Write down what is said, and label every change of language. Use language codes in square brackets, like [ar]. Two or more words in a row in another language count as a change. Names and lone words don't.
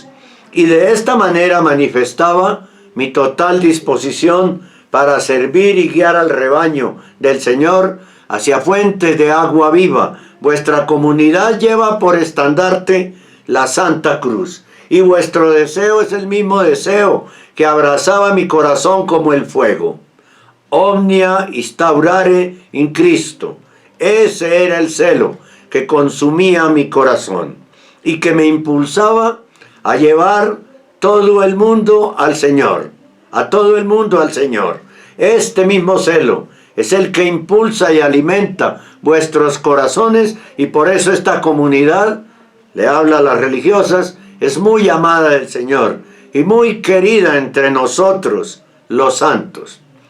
[es] Y de esta manera manifestaba mi total disposición para servir y guiar al rebaño del Señor hacia fuentes de agua viva. Vuestra comunidad lleva por estandarte la Santa Cruz, y vuestro deseo es el mismo deseo que abrazaba mi corazón como el fuego. [la] Omnia instaurare in Cristo. [es] Ese era el celo que consumía mi corazón y que me impulsaba a llevar todo el mundo al Señor, a todo el mundo al Señor. Este mismo celo es el que impulsa y alimenta vuestros corazones, y por eso esta comunidad, le habla a las religiosas, es muy amada del Señor y muy querida entre nosotros, los santos.